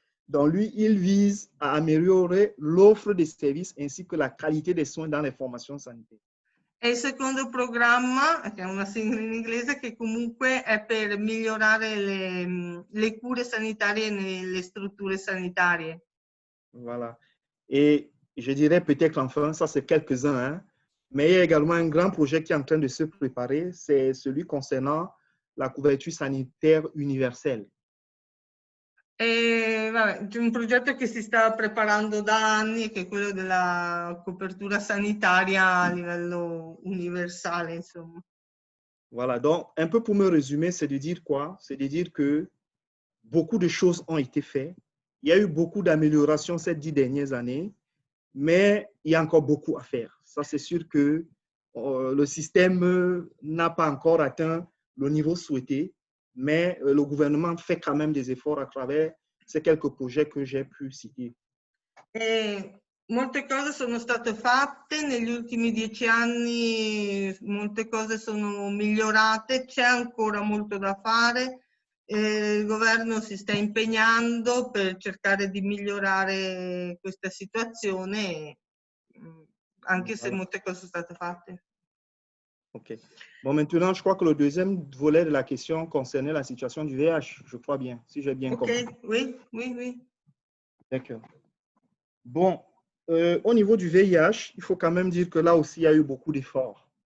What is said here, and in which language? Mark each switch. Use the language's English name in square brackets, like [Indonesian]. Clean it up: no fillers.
[French] Donc, lui, il vise à améliorer l'offre des services ainsi que la qualité des soins dans les formations sanitaires. [Italian] E il secondo programma, che è una sigla in inglese, che comunque è per migliorare le cure sanitarie nelle strutture sanitarie. [French] Voilà. Et je dirais peut-être enfin, ça c'est quelques-uns, hein, mais il y a également un grand projet qui est en train de se préparer, c'est celui concernant la couverture sanitaire universelle. [Italian] Vabbè, c'è un progetto che si sta preparando da anni, che è quello della copertura sanitaria a livello universale, insomma. [French] Voilà, donc un peu pour me résumer, c'est de dire quoi? C'est de dire que beaucoup de choses ont été faites. Il y a eu beaucoup d'améliorations ces 10 dernières années, mais il y a encore beaucoup à faire. Ça, c'est sûr que le système n'a pas encore atteint le niveau souhaité, mais le gouvernement fait quand même des efforts à travers ces quelques projets que j'ai pu citer. [Italian] Molte cose sono state fatte negli ultimi 10 anni, molte cose sono migliorate, c'è ancora molto da fare. Il governo si sta impegnando per cercare di migliorare questa situazione, anche se molte cose sono state fatte. Ok. [French] Bon, maintenant, je crois que le deuxième volet de la question concernait la situation du VIH, je crois bien, si j'ai bien compris. Ok, oui, oui, oui. D'accord. Bon, au niveau du VIH, il faut quand même dire que là aussi, il y a eu beaucoup d'efforts.